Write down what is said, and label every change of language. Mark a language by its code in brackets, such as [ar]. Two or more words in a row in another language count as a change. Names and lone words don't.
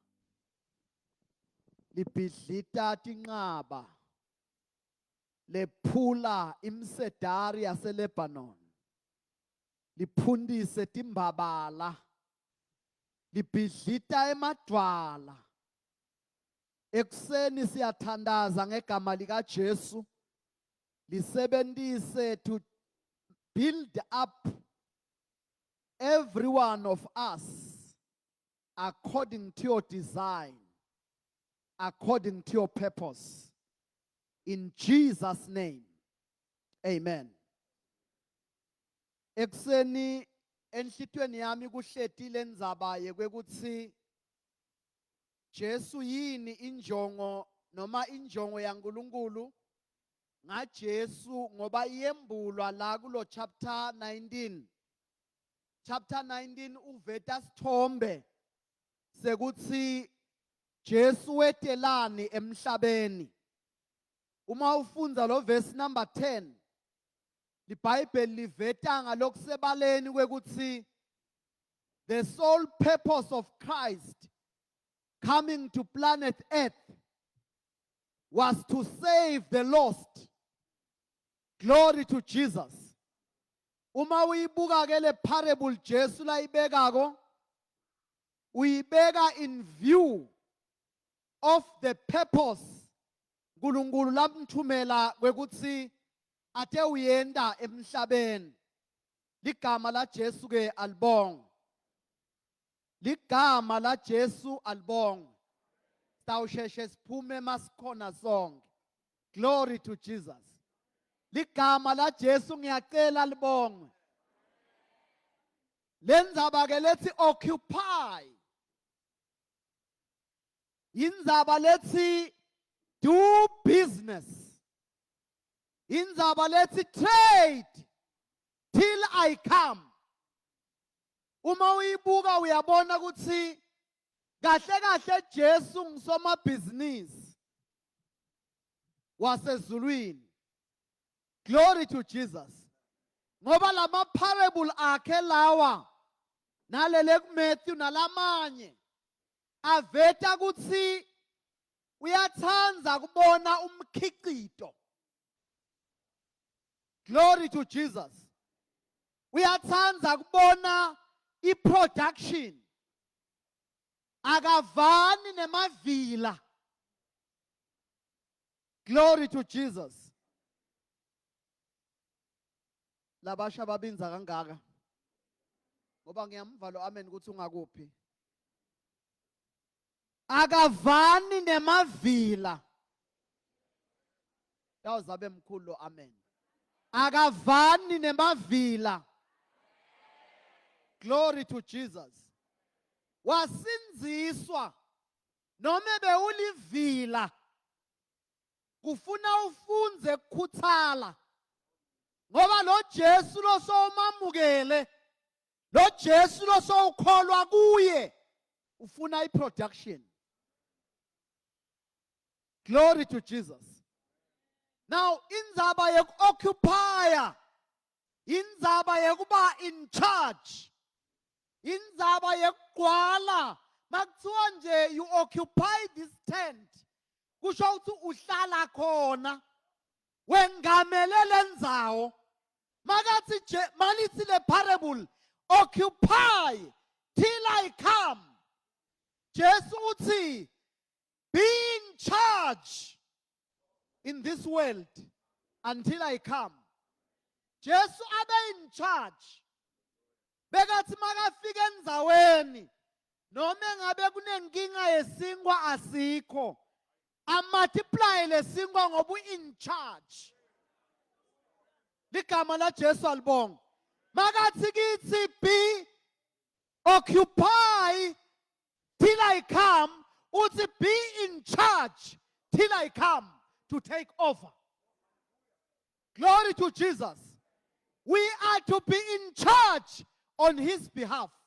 [ss] libhidlita tinqaba lephula imsedari yaseLebanon liphundise timbabala libhidlita emadwala ekuseni siyathandaza ngegama lika Jesu lisebenzise [en] to build up every one of us according to your design, according to your purpose. In Jesus' name, amen. [ss] Ekuseni enhlitweni yami kuhletile ndzaba yekwekuthi Jesu yini injongo noma injongo yaNkulunkulu ngaJesu ngoba iyembulwa la kulo chapter 19. Chapter 19 uveta sithombe sekuthi Jesu wetelani emhlabeni. Uma ufunza lo verse number 10 iBhayibheli liveta ngalokusebaleni kwekuthi [en] the sole purpose of Christ coming to planet Earth was to save the lost. Glory to Jesus. [ss] Uma uyibuka ke le parable Jesu la ibekako uyibeka [en] in view of the purpose [ss] uNkulunkulu lamthumela kwekuthi ate uyenda emhlabeni. Ligama la Jesu ke alibong. Ligama la Jesu alibong. Sawusheshe siphume masikhona sonke. [en] Glory to Jesus. [ss] Ligama la Jesu ngiyacela libongwe. Lenzaba ke lethi occupy. Indzaba lethi [en] do business. [ss] Indzaba lethi [en] trade till I come. [ss] Uma uyibuka uyabona ukuthi kahle kahle Jesu ngusomabhizinisi wasezulwini. [en] Glory to Jesus. [ss] Ngoba lama parable akhe lawa nalele kuMatthew nalamanye aveta ukuthi uyathanza kubona umkhiqito. [en] Glory to Jesus. [ss] Uyathanza kubona iproduction. akavani nemavila. [en] Glory to Jesus. [ss] Labasha babinza kangaka. Ngoba ngiyamva lo amen ukuthi ungakuphi. Akavani nemavila. Yawuzabe mkhulu lo amen. Akavani nemavila. [en] Glory to Jesus. [ss] Wasinziswa noma bewulivila. Kufuna ufunze ukukhuthala. Ngoba lo Jesu lo sowumamukele. Lo Jesu lo sowukholwa kuye. Ufuna iproduction. [en] Glory to Jesus. [ss] Now indzaba yokuoccupy, indzaba yokuba [en] in charge, [ss] indzaba yokugcwala. Makuthiwa nje [en] you occupy this tent, [ss] kusho ukuthi uhlala khona, wengamele lendzawo. Makathi malithi le parable, [en] occupy till I come. [ss] Jesu uthi, [en] be in charge in this world until I come. [ss] Jesu abe [en] in charge. [ss] Bekathi makafika endzaweni, noma ngabe kunenkinga yesingwa asikho, amultiply lesingwa ngoba [en] in charge. [ss] Ligama la Jesu alibonga. Makathi kithi [en] be occupy till I come, [ss] uthi [en] be in charge till I come to take over. Glory to Jesus. We are to be in charge on his behalf.